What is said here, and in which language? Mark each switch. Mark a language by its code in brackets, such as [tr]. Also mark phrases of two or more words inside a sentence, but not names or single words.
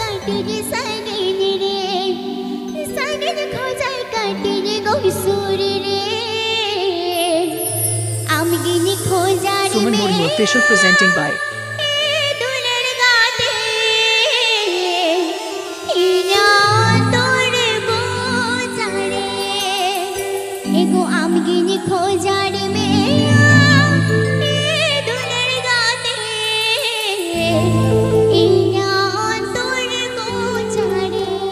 [sat] रे सागिन रे सागिन खोजाय काटे रे गौसुर रे आमगिनी खोजाय [en] Suman Mori official presenting by [sat] दुलर गाते इना तोर बोचारे एगो आमगिनी खोजारे में दुलर गाते इना तोर बोचारे